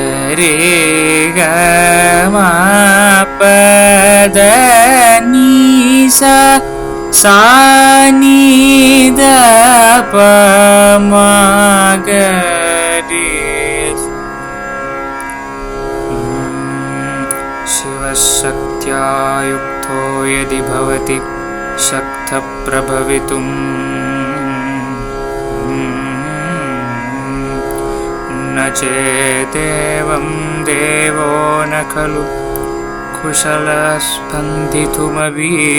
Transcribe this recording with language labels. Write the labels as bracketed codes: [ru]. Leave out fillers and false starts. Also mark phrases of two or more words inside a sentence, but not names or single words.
[sa] ரே க ம ப த நீ சா சா நீ த ப ம க ரே. शिवशक्त्या युक्तो यदि भवति शक्तः प्रभवितुम् न चेदेवं देवो न खलु कुशलः स्पन्दितुमपि.